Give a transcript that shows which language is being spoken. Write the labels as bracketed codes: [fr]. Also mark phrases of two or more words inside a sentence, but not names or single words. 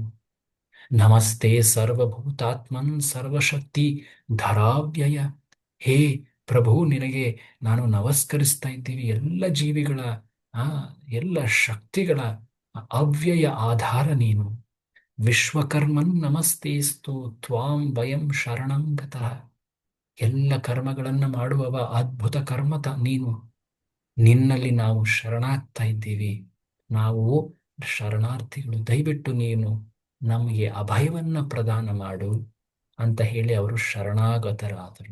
[sa] ನಮಸ್ತೆ ಸರ್ವಭೂತಾತ್ಮನ್ ಸರ್ವಶಕ್ತಿ ಧರಾವ್ಯಯ. [kn] ಹೇ ಪ್ರಭು, ನಿನಗೆ ನಾನು ನಮಸ್ಕರಿಸ್ತಾ ಇದ್ದೀವಿ. ಎಲ್ಲ ಜೀವಿಗಳ ಎಲ್ಲ ಶಕ್ತಿಗಳ ಅವ್ಯಯ ಆಧಾರ ನೀನು. [sa] ವಿಶ್ವಕರ್ಮನ್ ನಮಸ್ತೇಸ್ತು ತ್ವಾಂ ವಯಂ ಶರಣಂ ಗತಃ. [kn] ಎಲ್ಲ ಕರ್ಮಗಳನ್ನ ಮಾಡುವವ ಅದ್ಭುತ ಕರ್ಮತ ನೀನು. ನಿನ್ನಲ್ಲಿ ನಾವು ಶರಣಾಗ್ತಾ ಇದ್ದೀವಿ. ನಾವು ಶರಣಾರ್ಥಿಗಳು. ದಯವಿಟ್ಟು ನೀನು ನಮಗೆ ಅಭಯವನ್ನ ಪ್ರದಾನ ಮಾಡು ಅಂತ ಹೇಳಿ ಅವರು ಶರಣಾಗತರಾದರು.